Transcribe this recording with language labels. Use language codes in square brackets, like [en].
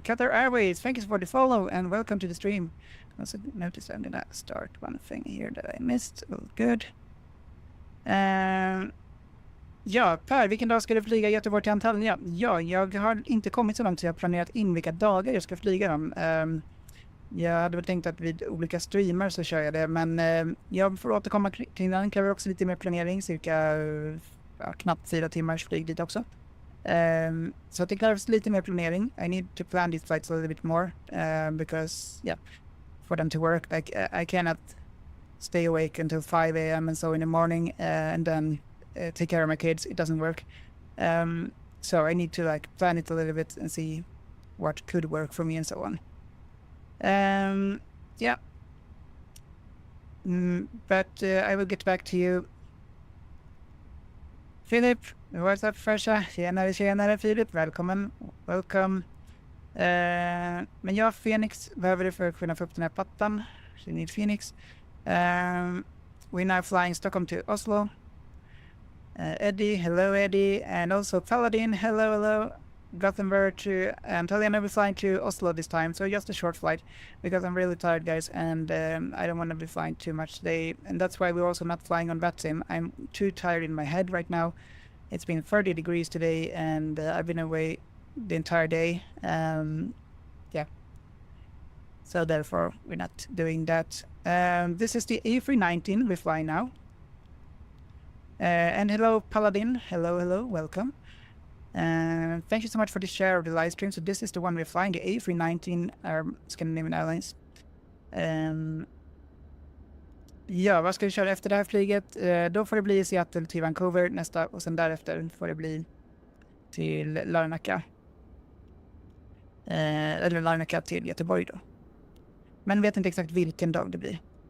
[en] Qatar Airways, thank you for the follow and welcome to the stream. Also notice I'm gonna start one thing here that I missed. Oh, good. [sv] Ja, Per, vilken dag ska du flyga Göteborg till Antalya? Ja, jag har inte kommit så långt så jag har planerat in vilka dagar jag ska flyga dem. Jag hade väl tänkt att vid olika streamar så kör jag det, men jag får återkomma kring den. Kräver också lite mer planering, cirka knappt 4 timmars flyg dit också. Så det krävs lite mer planering. [en] I need to plan these flights a little bit more because, yeah, for them to work. Like I cannot stay awake until 5 a.m. and so in the morning and then take care of my kids. It doesn't work. So I need to like plan it a little bit and see what could work for me and so on. Yeah. But I will get back to you. Philip, what's up Fresha? [sv] Tjenare Philip, välkommen. [en] Welcome. [sv] Men jag, Phoenix, behöver det för att kunna få upp den här plattan. [en] So you need Phoenix. We're now flying Stockholm to Oslo. Eddie, hello Eddie. And also Paladin, hello. Gothenburg to Antalya. I'll be flying to Oslo this time, so just a short flight because I'm really tired, guys, and I don't want to be flying too much today, and that's why we're also not flying on VATSIM. I'm too tired in my head right now. It's been 30 degrees today, and I've been away the entire day. Yeah, so therefore we're not doing that. This is the A319 we're flying now. And hello Paladin, hello, welcome. Thank you so much for the share of the live stream. So this is the one we're flying, the A319 Scandinavian Airlines. [sv] Ja, vad ska vi köra efter det här flyget? Då får det bli Seattle till Vancouver nästa och sen därefter får det bli till Larnaca. Eller Larnaca till Göteborg då. Men vet inte exakt vilken dag det blir.